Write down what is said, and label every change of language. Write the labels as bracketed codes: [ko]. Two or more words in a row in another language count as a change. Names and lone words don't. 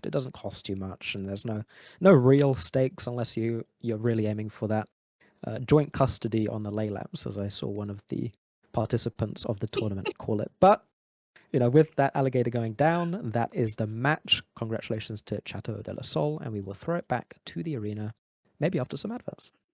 [en] It doesn't cost you much, and there's no real stakes unless you're really aiming for that joint custody on the ley lamps, as I saw one of the participants of the tournament call it. But you know, with that alligator going down, that is the match. Congratulations to Chateau de la Sol, and we will throw it back to the arena, maybe after some adverts.